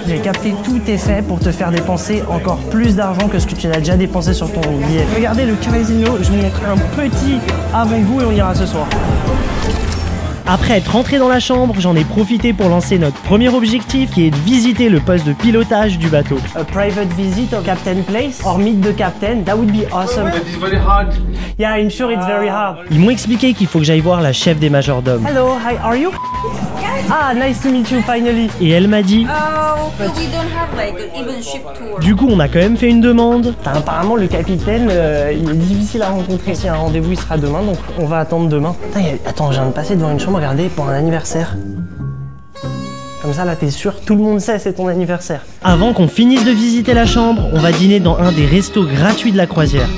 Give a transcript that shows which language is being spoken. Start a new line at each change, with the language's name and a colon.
French: J'ai capté, tout est fait pour te faire dépenser encore plus d'argent que ce que tu n'as déjà dépensé sur ton billet. Regardez le casino, je vais mettre un petit avant-goût et on ira ce soir. Après être rentré dans la chambre, j'en ai profité pour lancer notre premier objectif qui est de visiter le poste de pilotage du bateau.
English: A private visit of Captain Place or meet the captain, that would be awesome. It's very hard. Yeah, I'm sure it's very hard.
French: Ils m'ont expliqué qu'il faut que j'aille voir la chef des majordomes.
English: Hello, hi, are you? Ah, nice to meet you finally.
French: Et elle m'a dit,
English: Oh, but we don't have like an even ship tour.
French: du coup on a quand même fait une demande. Apparemment le capitaine, il est difficile à rencontrer. Si un rendez-vous il sera demain, donc on va attendre demain. Putain, attends, je viens de passer devant une chambre, regardez, pour un anniversaire. Comme ça là t'es sûr, tout le monde sait c'est ton anniversaire. Avant qu'on finisse de visiter la chambre, on va dîner dans un des restos gratuits de la croisière.